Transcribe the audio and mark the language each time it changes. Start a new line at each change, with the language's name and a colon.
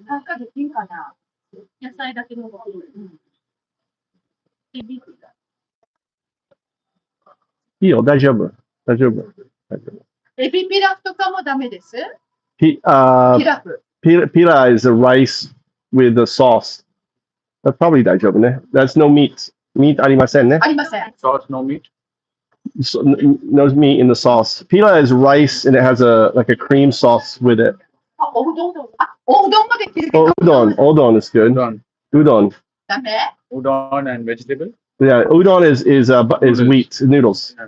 Japanese: パンかできんかな野菜だけの方がいい。いいよ、大丈夫。大丈夫。エビピラフとかもダメです。ピラフ。
English: Pila is a rice with a sauce. That's probably
Japanese: 大丈夫ね。
English: That's no meat.
Japanese: Meat ありませんね。ありません。
English: Sauce, no meat. So, no meat in the sauce. Pila is rice and it has like a cream sauce with it.
Japanese: おうどんもできるけど。
English: Udon is good. Udon.
Japanese: ダメ
English: Udon and vegetable. Yeah, udon is wheat noodles.